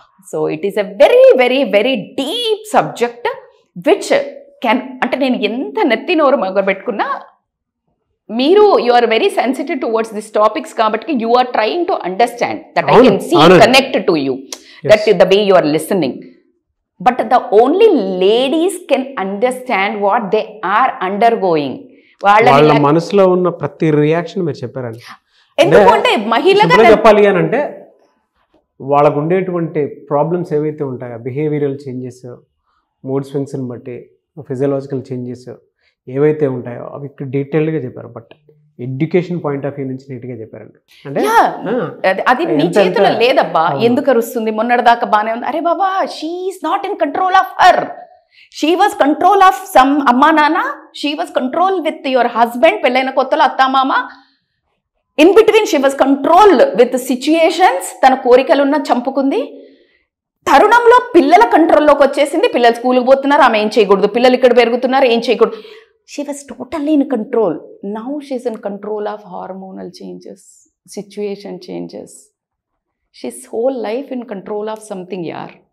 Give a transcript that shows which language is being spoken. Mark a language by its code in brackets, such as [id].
[en] so it is a very very very deep subject which can, [te] అంటే నేను ఎంత నెత్తి నోరు మొదలుపెట్టుకున్నా, [en] మీరు you are very sensitive towards this topics కాబట్టి you are trying to understand that I can see connect to you, that the way you are listening. But the only ladies can understand what they are undergoing. [te] వాళ్ళ మనసులో ఉన్న ప్రతి reaction మీరు చెప్పారండి. ఎందుకంటే మహిళగా చెప్పాలి అని అంటే, వాళ్ళకు ఉండేటువంటి ప్రాబ్లమ్స్ ఏవైతే ఉంటాయో, బిహేవియరల్ చేంజెస్, మూడ్ స్వింగ్స్ని బట్టి ఫిజియలాజికల్ చేంజెస్ ఏవైతే ఉంటాయో అవి ఇక్కడ డీటెయిల్డ్గా చెప్పారు. [en] but education point of view [te] నుంచి నీట్గా చెప్పారండి. అంటే అది నీ చేతిలో లేదబ్బా, ఎందుకు అరుస్తుంది, మొన్నటిదాకా బాగానే ఉంది, అరే బాబా [en] she is not in control of her, she was control of some [te] అమ్మా నాన్న, [en] she was control with your husband, [te] పెళ్ళైన కొత్తలో అత్తామామ, [en] in between she was control with situations, [te] తన కోరికలున్న చంపుకుంది. తరుణంలో పిల్లల కంట్రోల్లోకి వచ్చేసింది, పిల్లలు స్కూల్కి పోతున్నారు, ఆమె ఏం చేయకూడదు, పిల్లలు ఇక్కడ పెరుగుతున్నారు, ఏం చేయకూడదు. [en] She was totally in control. Now she's in control of hormonal changes, situation changes. She's whole life in control of something, yaar.